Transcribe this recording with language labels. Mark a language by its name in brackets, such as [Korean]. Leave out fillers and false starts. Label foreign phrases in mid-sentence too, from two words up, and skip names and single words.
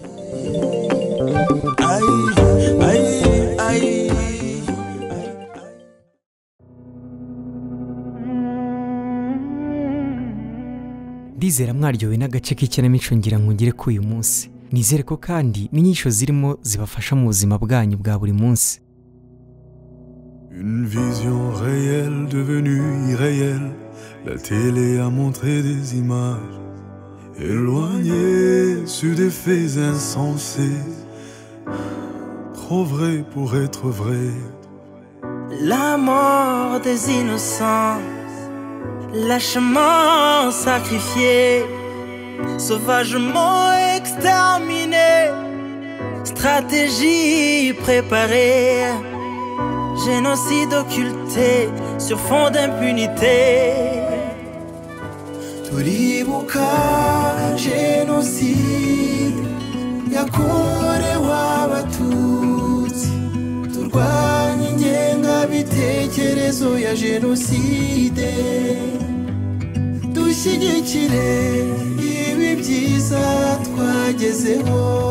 [Kinyarwanda] ndizera mwaryowe n'agace k'ikinamico ngira nkugire ko uyu munsi nizere ko kandi n'inyigisho zirimo zibafasha mu buzima bwanyu bwa buri munsi. [French] Une vision réelle devenue irréelle. La télé a montré des images éloignées sur des faits insensés, trop vrai pour être vrai. La mort des innocents, lâchement sacrifié, sauvagement exterminé, stratégie préparée, génocide occulté sur fond d'impunité. [Kinyarwanda] Turibuka génocide yakorewe abatutsi, turwanya ingengabitekerezo ya génocide, dushyigikire ibi byiza twagezeho.